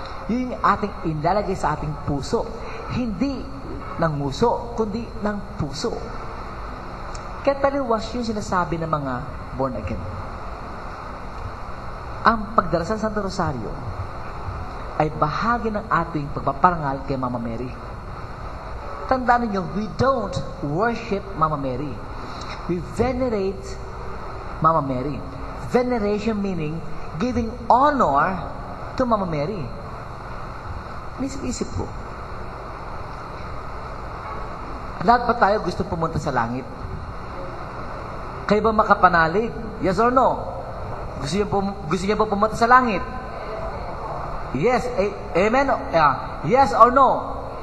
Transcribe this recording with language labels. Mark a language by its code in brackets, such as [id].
[tl] Yun yung ating inlalagay sa ating puso. Hindi ng muso, kundi ng puso. Kaya taliwas yung sinasabi ng mga born again. Ang pagdarasal sa Santo Rosario ay bahagi ng ating pagpaparangal kay Mama Mary. Tandaan niyo, [en] we don't worship Mama Mary. We venerate Mama Mary. Veneration meaning giving honor to Mama Mary. [tl] Isip ko, lahat ba tayo gusto pumunta sa langit? Kayo ba makapanalig? [en] Yes or no? [tl] Gusto niyo ba pumunta sa langit? Yes. Amen? Yes or no?